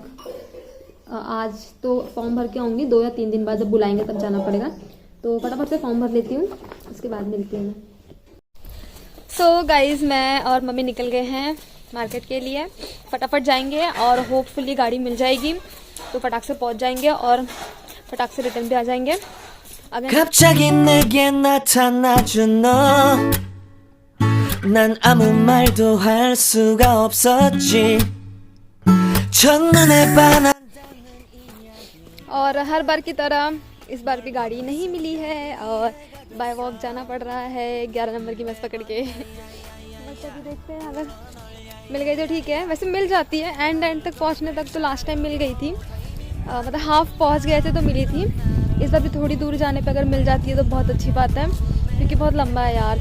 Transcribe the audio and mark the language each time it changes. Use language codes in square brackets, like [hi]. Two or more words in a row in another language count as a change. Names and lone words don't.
[hi] आज तो फॉर्म भर के आऊँगी, 2 या 3 दिन बाद जब बुलाएंगे तब जाना पड़ेगा। तो फटाफट से फॉर्म भर लेती हूँ, उसके बाद मिलती हूँ मैं। [en] so guys, [hi] मैं और मम्मी निकल गए हैं मार्केट के लिए। फटाफट जाएंगे और होपफुली गाड़ी मिल जाएगी तो फटाक से पहुँच जाएंगे और फटाक से रिटर्न भी आ जाएंगे। [ko] 갑자기 내게 나타나준 너, 난 아무 말도 할 수가 없었지. 첫눈에 반한. [hi] और हर बार की तरह इस बार भी गाड़ी नहीं मिली है और [en] by walk [hi] जाना पड़ रहा है 11 नंबर की बस पकड़ के। बस अभी देखते हैं, अगर मिल गई तो ठीक है। वैसे मिल जाती है, एंड तक पहुंचने तक तो [en] last time [hi] मिल गई थी। मतलब हाफ पहुंच गए थे तो मिली थी। इस बार भी थोड़ी दूर जाने पे अगर मिल जाती है तो बहुत अच्छी बात है, क्योंकि बहुत लंबा है यार।